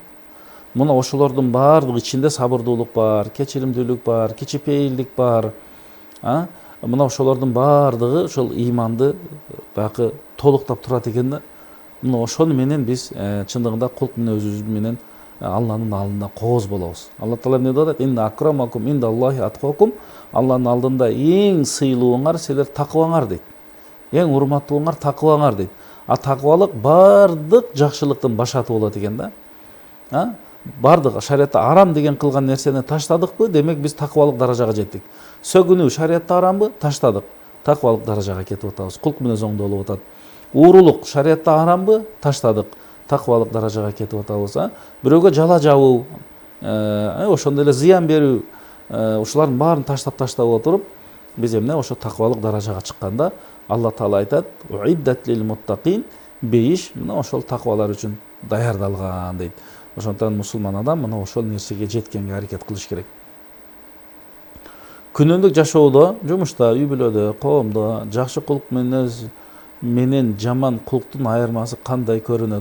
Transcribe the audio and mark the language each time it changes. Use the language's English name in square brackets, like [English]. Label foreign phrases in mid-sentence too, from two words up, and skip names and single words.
[Kyrgyz] Мына ошолордун баардыгы ичинде сабырдуулук бар, кечиримдүүлүк бар, кичипейилдик бар. Мына ошолордун баардыгы ошол иманды баягы толуктап турат экен да. Мына ошону менен биз чындыгында кулк мүнөзүбүз менен Алланын алдында кооз болобуз. Алла Таала эмне деп атат? [Arabic] إن أكرمكم عند الله أتقاكم. [Kyrgyz] Алланын алдында эң сыйлууңар силер такыбаңар дейт. Эң урматтууңар такыбаңар дейт. Такыбалык бардык жакшылыктын башаты болот экен да. Бардык шариятта арам деген кылган нерсени таштадыкпы, демек биз такыбалык даражага жеттик. Сөгүнүү шариятта арамбы? Таштадык. Такыбалык даражага кетип атабыз. Кулк мүнөз оңдолуп атат. Уурулук шариятта арамбы? Таштадык. Такыбалык даражага кетип атабыз. Бирөөгө жала жабуу, ошондой эле зыян берүү, ушулардын баарын таштап отуруп, биз эмне ошо такыбалык даражага чыкканда Алла Таала айтат: [Arabic] "أعدت للمتقين", [Kyrgyz] бейиш мына ошол такыбалар үчүн даярдалган дейт. Ошондон мусулман адам мына ошол нерсеге жеткенге аракет кылыш керек. Күнүмдүк жашоодо, жумушта, үй бүлөдө, коомдо жакшы кулк мүнөз менен жаман кулктун айырмасы кандай көрүнөт?